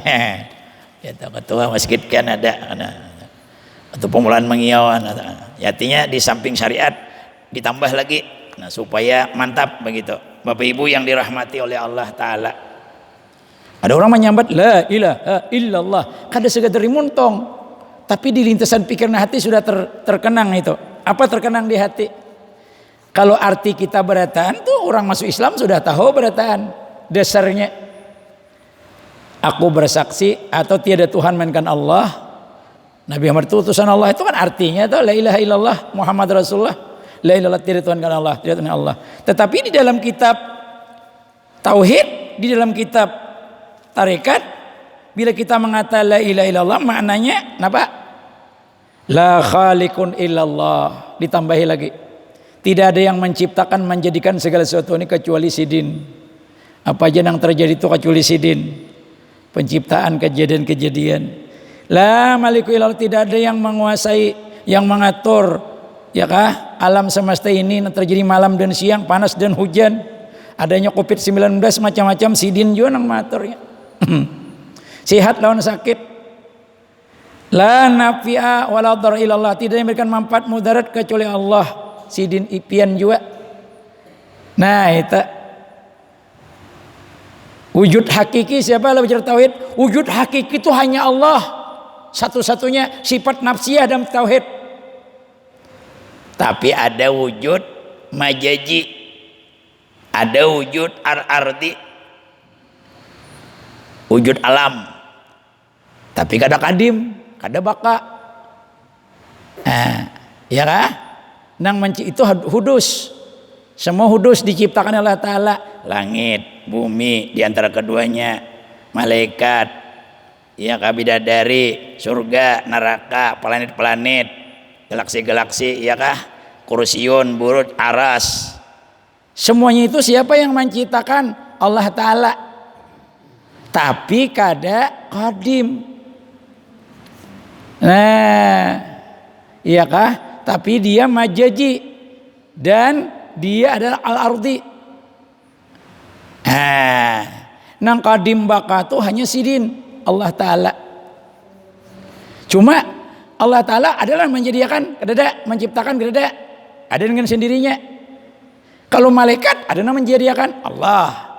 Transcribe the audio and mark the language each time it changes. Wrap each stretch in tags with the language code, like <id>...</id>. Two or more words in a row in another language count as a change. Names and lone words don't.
<id>Kita ketua masjid kan ada atau pemulaan mengiauan. Artinya di samping syariat ditambah lagi supaya mantap begitu. Bapak Ibu yang dirahmati oleh Allah Ta'ala.</id> <bjn>Ada orang menyambat</bjn> <ar>la ilaha illallah</ar> <bjn>kada segera muntong, tapi di lintasan pikiran hati sudah terkenang itu.</bjn> <id>Apa terkenang di hati?</id> <bjn>Kalau arti kita berataan tuh orang masuk Islam sudah tahu berataan dasarnya.</bjn> <id>Aku bersaksi atau tiada Tuhan melainkan Allah. Nabi Muhammad itu utusan Allah, itu kan artinya tuh</id> <ar>la ilaha illallah Muhammad Rasulullah. La ilaha</ar> <id>tiada Tuhan kan Allah, tiada Tuhan Allah. Tetapi di dalam kitab tauhid, di dalam kitab tarekat, bila kita mengatakan</id> <ar>la ilaha illallah</ar> <id>maknanya apa?</id> <ar>La khaliqun illallah.</ar> <id>Ditambahi lagi. Tidak ada yang menciptakan menjadikan segala sesuatu ini kecuali sidin. Apa aja yang terjadi itu kecuali sidin. Penciptaan kejadian-kejadian.</id> <ar>La maliku illallah,</ar> <id>tidak ada yang menguasai, yang mengatur ya kah alam semesta ini terjadi malam dan siang, panas dan hujan.</id> <bjn>Adanya Covid-19 macam-macam sidin juga nang mengaturnya. Sehat lawan sakit.</bjn> <ar>La nafi'a wala dhar illallah,</ar> <id>tidak yang memberikan manfaat mudarat kecuali Allah.</id> <bjn>Sidin ipian juga. Nah, itu wujud hakiki.</bjn> <id>Siapa yang bicara tauhid? Wujud hakiki itu hanya Allah. Satu-satunya sifat nafsiyah dalam tauhid. Tapi ada wujud majaji, ada wujud ardi, wujud alam.</id> <bjn>Tapi kada kadim, kada baka. Nah, ya kah? Itu hudus.</bjn> <id>Semua hudus diciptakan oleh Allah Ta'ala. Langit, bumi, diantara keduanya malaikat, ya bidadari, surga, neraka, planet-planet, galaksi-galaksi, ya kah?</id> <ar>Kursiun, buruj, aras.</ar> <id>Semuanya itu siapa yang menciptakan?</id> <bjn>Allah Ta'ala. Tapi kada qadim. Nah, iya kah?</bjn> <id>Tapi dia majaji dan dia adalah al-ardi.</id> <bjn>Nang qadim baka itu hanya sidin Allah Ta'ala. Cuma Allah Ta'ala adalah menyediakan, kada menciptakan, kada ada dengan sendirinya.</bjn> <id>Kalau malaikat ada yang menyediakan, Allah.</id>